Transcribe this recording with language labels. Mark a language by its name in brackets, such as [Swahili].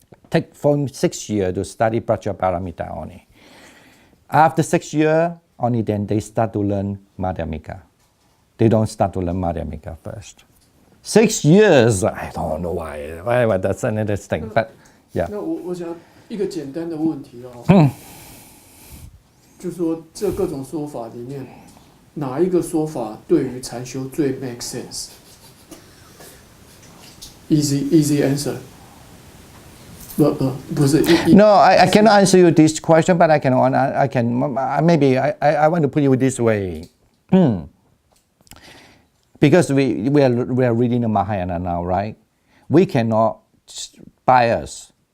[English] Take from 6 years to study Prajaparamita only. After 6 years, only then they start to learn Madhyamika. They don't start to learn Madhyamika first. 6 years, I don't know why. But that's another thing. But yeah. [Chinese] 那我想一个简单的问题哦，就是说这各种说法里面，哪一个说法对于禅修最 [English] make sense？ Easy answer. No, I cannot answer you this question, but I maybe I want to put it this way. Because we are reading the Mahayana now, right? We cannot bias.